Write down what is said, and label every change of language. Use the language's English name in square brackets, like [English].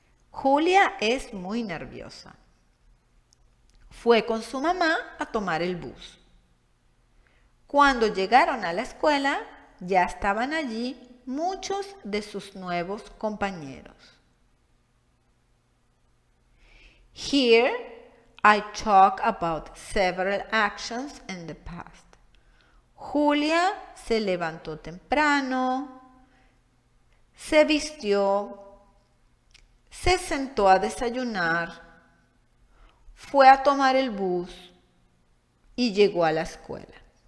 [Spanish] Julia es muy nerviosa. Fue con su mamá a tomar el bus. Cuando llegaron a la escuela, ya estaban allí muchos de sus nuevos compañeros. [English] Here, I talk about several actions in the past. [Spanish] Julia se levantó temprano, se vistió, se sentó a desayunar, fue a tomar el bus y llegó a la escuela.